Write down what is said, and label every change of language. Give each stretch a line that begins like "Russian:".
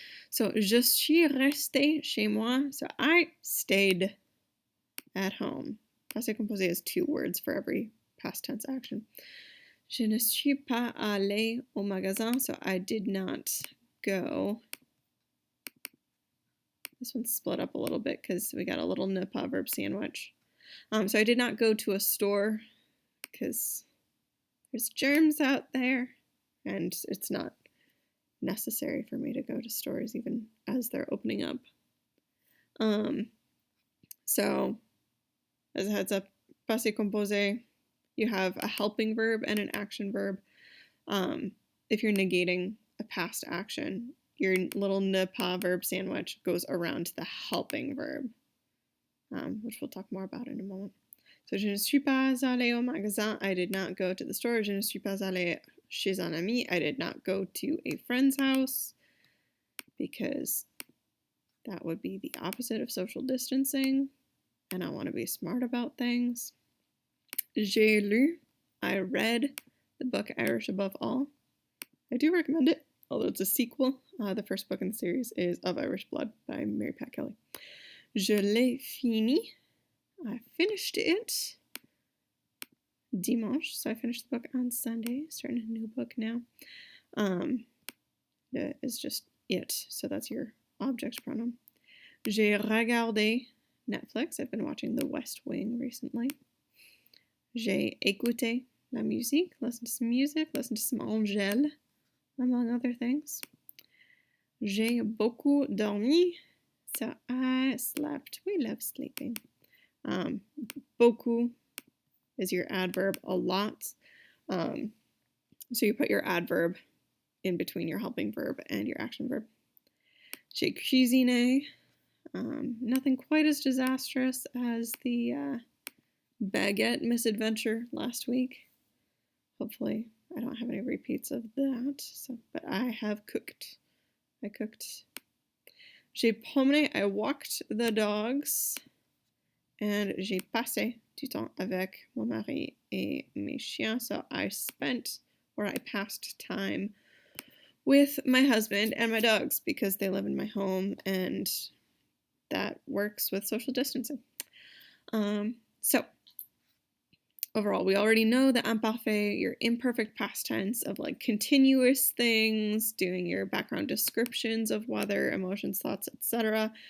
English: So,
French: je suis restée chez moi.
English: So, I stayed at home. Passé composé is 2 words for every past tense action.
French: Je ne suis pas allée au magasin.
English: So, I did not go. This one's split up a little bit because we got a little ne pas verb sandwich. So, I did not go to a store because there's germs out there. And it's not necessary for me to go to stores even as they're opening up. So, as a heads up, passé composé, you have a helping verb and an action verb. If you're negating a past action, your little ne pas verb sandwich goes around the helping verb, which we'll talk more about in a moment. So,
French: je ne suis pas allée au magasin.
English: I did not go to the store.
French: Je ne suis pas allée chez un ami.
English: I did not go to a friend's house because that would be the opposite of social distancing, and I want to be smart about things.
French: J'ai lu.
English: I read the book Irish Above All. I do recommend it, although it's a sequel. The first book in the series is Of Irish Blood by Mary Pat Kelly.
French: Je l'ai fini.
English: I finished it dimanche, so I finished the book on Sunday, starting a new book now. It's just it, so that's your object pronoun.
French: J'ai regardé Netflix.
English: I've been watching The West Wing recently.
French: J'ai écouté la musique,
English: listen to some music, listen to some Angèle, among other things.
French: J'ai beaucoup dormi,
English: so I slept. We love sleeping. Beaucoup is your adverb, a lot. So you put your adverb in between your helping verb and your action verb.
French: J'ai cuisiné.
English: Nothing quite as disastrous as the baguette misadventure last week. Hopefully I don't have any repeats of that. But I have cooked. I cooked.
French: J'ai promené.
English: I walked the dogs.
French: And j'ai passé du temps avec mon mari et mes chiens.
English: So I spent, or I passed time with my husband and my dogs because they live in my home and that works with social distancing. So overall, we already know the imparfait, your imperfect past tense of like continuous things, doing your background descriptions of weather, emotions, thoughts, etc.